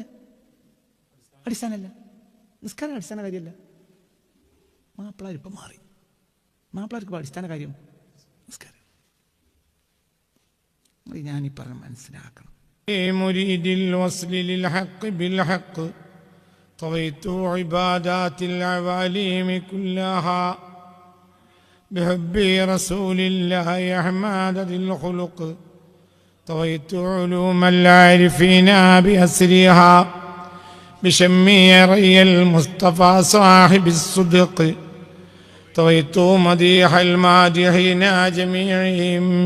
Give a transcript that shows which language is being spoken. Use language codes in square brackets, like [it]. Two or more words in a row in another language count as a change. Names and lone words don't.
[ml] അടിസ്ഥാനമല്ല. നിസ്കാരം അടിസ്ഥാന കാര്യമല്ല. മാപ്പിളാരിപ്പം മാറി. മാപ്പിളാർക്ക് അടിസ്ഥാന കാര്യം നിസ്കാരം. ഞാനീ പറഞ്ഞ മനസ്സിലാക്കണം. [ar] مريد الوصل للحق بالحق طويت عبادات العوالم كلها بحب رسول الله أحمد ذي الخلق طويت علوم العارفين بأسرها بشمي ري المصطفى صاحب الصدق طويت مديح المادحين جميعهم